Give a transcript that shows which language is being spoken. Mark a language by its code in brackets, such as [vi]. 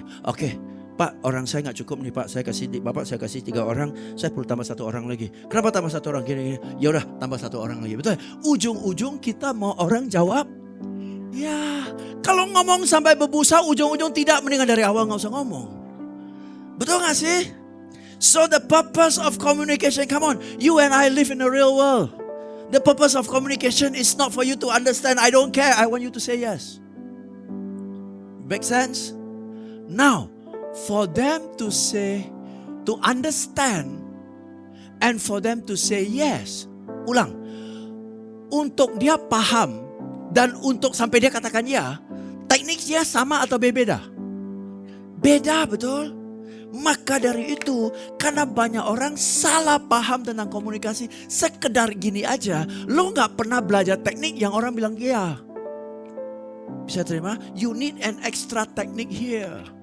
[id] Oke, Pak, orang saya nggak cukup nih, Pak. Bapak saya kasih 3 orang, saya perlu tambah 1 orang lagi. Kenapa tambah 1 orang gini? Ya udah, tambah 1 orang lagi. Betul? Ujung-ujung kita mau orang jawab ya. Kalau ngomong sampai berbusa, ujung-ujung tidak, mendingan dari awal nggak usah ngomong. Betul gak sih? [en] So the purpose of communication, come on, you and I live in the real world. The purpose of communication is not for you to understand, I don't care, I want you to say yes. Make sense? Now, for them to say, to understand, and for them to say yes. [id] Ulang. Untuk dia paham, dan untuk sampai dia katakan ya, tekniknya sama atau berbeda? Beda, betul? Maka dari itu, karena banyak orang salah paham tentang komunikasi, sekedar gini aja, lo gak pernah belajar teknik yang orang bilang iya. Bisa terima? [en] You need an extra technique here.